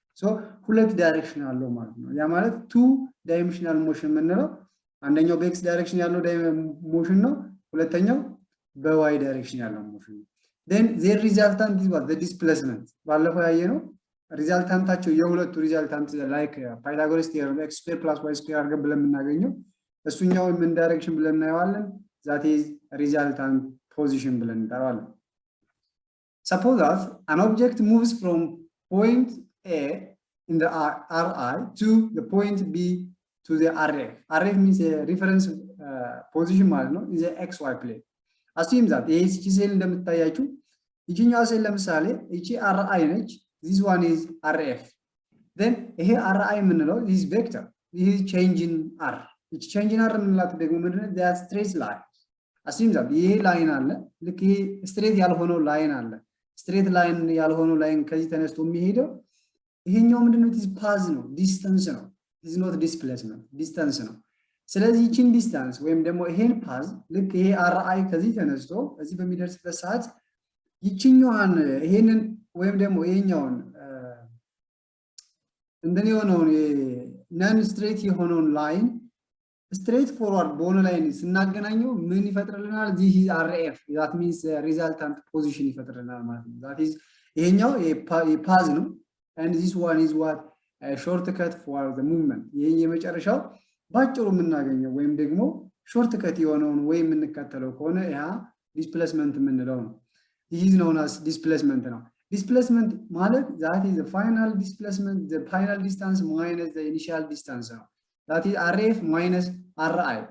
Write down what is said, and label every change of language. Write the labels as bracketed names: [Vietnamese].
[Amharic] so ሁለት ዳይሬክሽን አለው ማለት ነው። ያ ማለት [English] two dimensional motion [Amharic] የምንለው አንደኛው በx ዳይሬክሽን ያለው ሞሽን ነው፣ ሁለተኛው በy ዳይሬክሽን ያለው ሞሽን ነው። [English] then their resultant is what? The displacement. [Amharic] ባለፈው ያየነው ሪዛልታንታቸው የሁለቱ ሪዛልታንት [English] like Pythagoras theorem x square plus y square [Amharic] አድርገን ብለን የምናገኘው እሱኛው ምን ዳይሬክሽን ብለን እናየዋለን? [English] that is resultant position [Amharic] ብለን እንጠራዋለን። [English] Suppose that an object moves from point A in the RI to the point B to the RF. RF means a reference position [Amharic] ማለት ነው [English] in the XY plane. Assume that [Amharic] ይሄ ሴል እንደምታያችሁ ይቺኛው ሴል ለምሳሌ ይቺ RI ነች, [English] this one is RF. then [Amharic] ይሄ RI የምንለው [English] this vector, this is change in R. [Amharic] ይቺ change in R የምንላት ደግሞ ምንድነው? [English] that straight line. assume that [Amharic] ይሄ ላይን አለ፣ ልክ ይሄ ስትሬት ያልሆነው ላይን አለ። ስትሬት ላይን ያልሆነው ላይን ከዚህ ተነስቶ የሚሄደው ይሄኛው ምንድነው? [English] this path [Amharic] ነው፣ ዲስታንስ ነው። [English] this is not displacement, [Amharic] ዲስታንስ ነው። ስለዚህ ይህችን ዲስታንስ ወይም ደግሞ ይሄን ፓዝ ልክ ይሄ አርአይ ከዚህ ተነስቶ እዚህ በሚደርስበት ሰዓት ይችኛዋን ይሄንን ወይም ደግሞ ይሄኛውን እንደኔ የሆነውን ነን ስትሬት የሆነውን ላይን ስትሬት ፎርዋርድ በሆነ ላይን ስናገናኘው ምን ይፈጥርልናል? [English] this is RF that means resultant position [Amharic] ይፈጥርልናል ማለት ነው። that is ይሄኛው የፓዝ ነው [English] and this one is what a shortcut for the movement [Amharic] ይሄ የመጨረሻው ባጭሩ የምናገኘው ወይም ደግሞ ሾርትከት የሆነውን ወይ የምንከተለው ከሆነ ያ ዲስፕሌስመንት የምንለው ነው። [English] this is known as displacement [Amharic] ነው። displacement ማለት [English] that is the final displacement, the final distance minus the initial distance ነው። that is RF minus RI.